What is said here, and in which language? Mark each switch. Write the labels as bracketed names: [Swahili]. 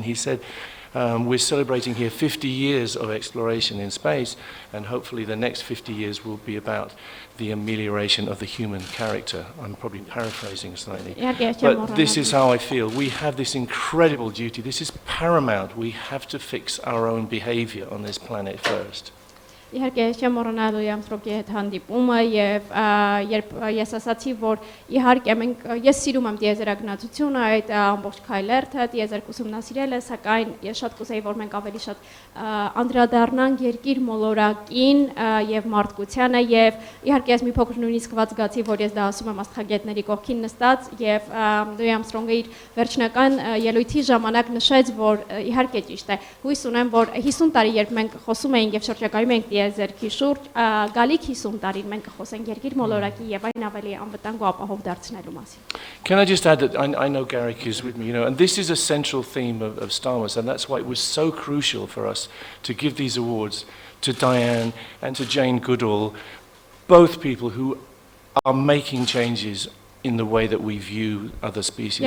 [English] And he said, we're celebrating here 50 years of exploration in space, and hopefully the next 50 years will be about the amelioration of the human character. I'm probably paraphrasing slightly. But this is how I feel. We have this incredible duty. This is paramount. We have to fix our own behavior on this planet first. [Armenian] Իհարկե չեմ մոռանալու Ամստրոկի հետ հանդիպումը եւ երբ ես ասացի որ իհարկե ես սիրում եմ տիեզերագնացությունը այդ ամբողջ քայլերթը տիեզերք ուսումնասիրելը սակայն ես շատ կուզեի որ մենք ավելի շատ անդրադառնանք երկիր մոլորակին եւ մարդկությանը եւ իհարկե ես մի փոքր նույնիսկ զգացի որ ես դա ասում եմ աստղագետների կողքին նստած եւ Դոյ Ամստրոնգը իր վերջնական ելույթի ժամանակ նշեց որ իհարկե ճիշտ է հույս ունեմ որ 50 տարի երբ մենք խոսում էինք եւ շրջակայում էինք տիեզերքի շուրջ գալիք 50 տարին մենք կխոսենք երկիր մոլորակի եւ այն ավելի անվտանգ ու ապահով դարձնելու մասին. [English] Can I just add that I know Garrick is with me, you know, and this is a central theme of STARMUS, and that's why it was so crucial for us to give these awards to Dayan and to Ջեյն Գուդոլը, both people who are making changes in the way that we view other species.